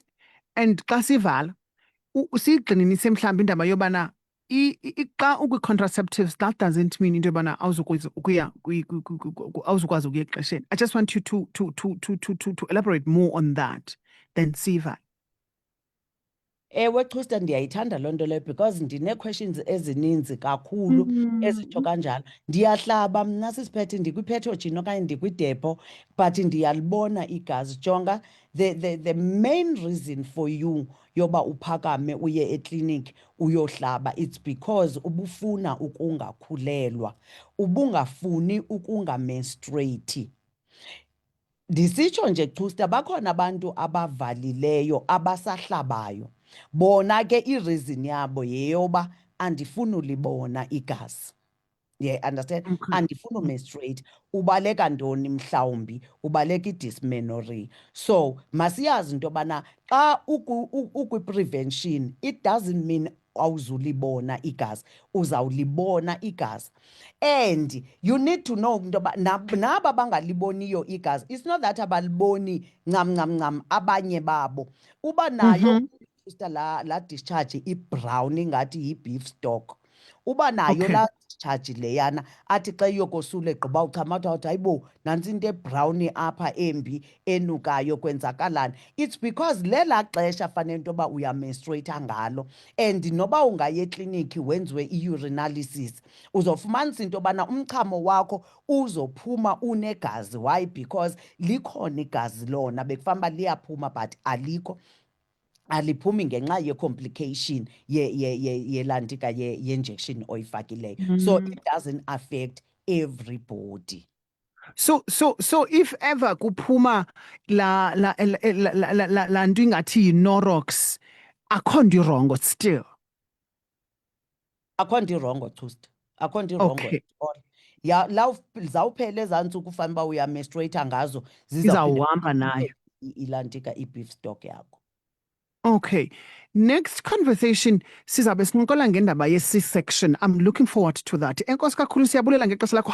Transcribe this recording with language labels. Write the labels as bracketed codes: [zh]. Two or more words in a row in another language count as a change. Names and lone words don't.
[xh] And xa sivala, siyigxininise mhlawumbi indaba yobana xa ukwi-contraceptives, [en] that doesn't mean [xh] into yobana awuzukwazi ukuya exesheni. [en] I just want you to elaborate more on that, then siva. [xh] Ewe Thusta, ndiyayithanda loo nto leyo because ndine-questions ezininzi kakhulu ezitsho kanjalo. Ndiyahlaba mna sisiphethe ndikwiphethogen okanye ndikwidepo, but ndiyalibona igazi. Jonga, [en] the main reason for you [xh] yoba uphakame uye ekliniki uyohlaba, [en] it's because [xh] ubufuna ukungakhulelwa, ubungafuni ukungamenstruate. Ndisitsho nje Thusta, bakhona abantu abavalileyo abasahlabayo. Bona ke i-reason yabo yeyoba andifuni ulibona igazi. [en] Yeah, understand? [xh] Andifuni umenstruate. Ubaleka ntoni mhlawumbi? Ubaleka i-dysmenorrhea. So masiyazi into yobana xa ukwi-prevention, [en] it doesn't mean [xh] awuzulibona igazi, uzawulibona igazi. [en] And you need to know [xh] into yoba naba bangaliboniyo igazi, [en] it's not that [xh] abaliboni ncam abanye babo. Uba nayo la discharge i-brown ingathi yi-beef stock, uba nayo la discharge leyana athi xa iyokosula egqiba uchamatha uthi hayibo nantsi into ebrown apha embi enukayo kwenzakalani. [en] It's because [xh] lela xesha fanele into yoba uyamenstruata ngalo, and noba ungaya ekliniki wenziwe i-urinalysis uzofumanisa into yobana umchamo wakho uzophuma unegazi. [en] Why? [xh] Because likhona igazi lona bekufanele uba liyaphuma but alikho. Aliphumi ngenxa ye-complication yelantika ye-injection oyifakileyo. [en] So it doesn't affect everybody. So if ever [xh] kuphuma la nto ingathi yi-Norox, akho nto irongo still. Akho nto irongo Thusta, akho nto irongo [en] at all. [xh] Ya la zawuphela ezaa ntsuku ufanele uba uyamenstruata ngazo, Izawuhamba nayo ilantika i-beef stock yakho. Okay. [en] Next conversation [xh] sizabe sincokola ngendaba ye C-section. [en] I'm looking forward to that. [xh] Enkosi kakhulu siyabulela ngexesha lakho.